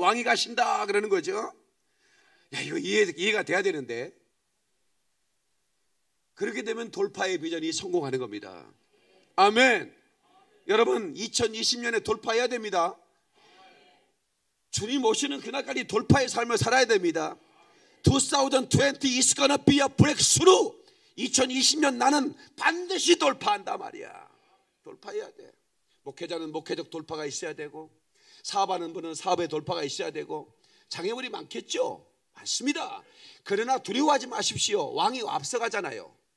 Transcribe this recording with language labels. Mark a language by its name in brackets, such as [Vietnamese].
[Korean] 왕이 가신다 그러는 거죠. 야, 이거 이해가 돼야 되는데. 그렇게 되면 돌파의 비전이 성공하는 겁니다. 아멘. 여러분, 2020년에 돌파해야 됩니다. 주님 오시는 그날까지 돌파의 삶을 살아야 됩니다. [English] 2020 is gonna be a breakthrough. [Korean] 2020년 나는 반드시 돌파한다 말이야. 돌파해야 돼. 목회자는 목회적 돌파가 있어야 되고, 사업하는 분은 사업의 돌파가 있어야 되고, 장애물이 많겠죠? 많습니다. 그러나 두려워하지 마십시오. 왕이 앞서가잖아요.